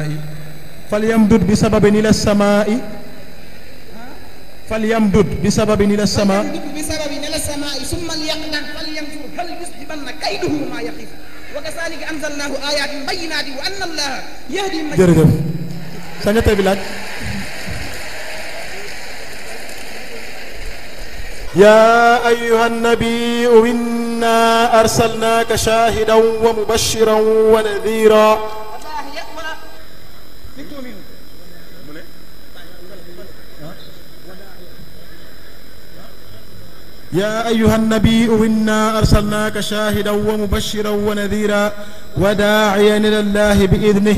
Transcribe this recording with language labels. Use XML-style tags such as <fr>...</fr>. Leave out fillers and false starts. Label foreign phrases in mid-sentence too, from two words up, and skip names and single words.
<ar>فليمدد بسبب إلى السماء. فليمدد بسبب إلى السماء. فليمدد بسبب إلى السماء ثم ليقدم فلينظر هل يذهبن كيده ما يخيف. وكذلك أنزلناه آيات بينات وأن الله يهدي من</ar> <wo>jërëjëf sa ñetteel bi laaj.</wo> <ar>يا أيها النبي إنا أرسلناك شاهدا ومبشرا ونذيرا. يا أيها النبي إنا أرسلناك شاهدا ومبشرا ونذيرا وداعيا إلى الله بإذنه</ar>